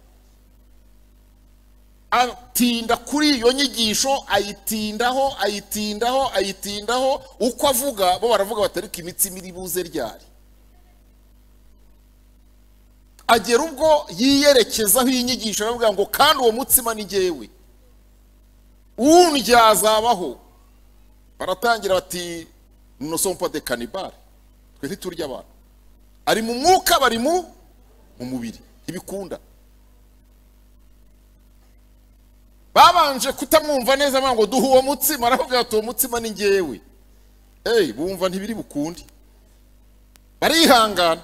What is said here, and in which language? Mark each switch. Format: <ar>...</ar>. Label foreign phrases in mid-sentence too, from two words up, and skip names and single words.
<rw>Atinda kuri iyo nyigisho, ayitindaho uko avuga, bo baravuga batarika imitsima iri buze ryari. Agera ubwo yiyerekezaho inyigisho, aravuga ngo kandi uwo mutsima ni jyewe, undya azabaho.</rw> <fr>Baratangira bati nous sommes pas des cannibales,</fr> <rw>twe ntiturya abantu. Ari mu mwuka bari mu mubiri, ntibikunda. Babanje kutamwumva neza, ngo duha uwo mutsima, aravuga ati uwo mutsima ni jyewe. Bumva ntibiri bukundi, barihangana.</rw>